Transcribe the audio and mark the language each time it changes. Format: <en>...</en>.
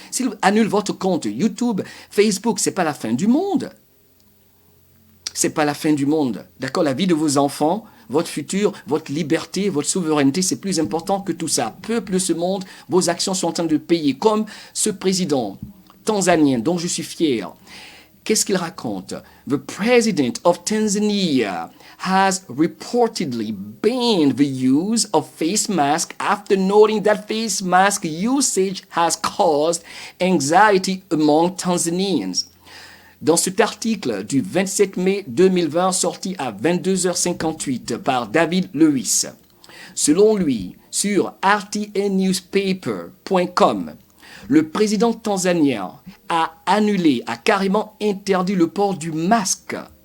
<fr>S'ils annulent votre compte YouTube, Facebook, ce n'est pas la fin du monde. Ce n'est pas la fin du monde. D'accord? La vie de vos enfants, votre futur, votre liberté, votre souveraineté, c'est plus important que tout ça. Peuple de ce monde, vos actions sont en train de payer. Comme ce président tanzanien dont je suis fier. Qu'est-ce qu'il raconte?</fr> <en>The president of Tanzania has reportedly banned the use of face masks after noting that face mask usage has caused anxiety among Tanzanians.</en> <fr>Dans cet article du 27 mai 2020 sorti à 22h58 par David Lewis, selon lui, sur rtnnewspaper.com, le président tanzanien a annulé, a carrément interdit le port du masque.</fr>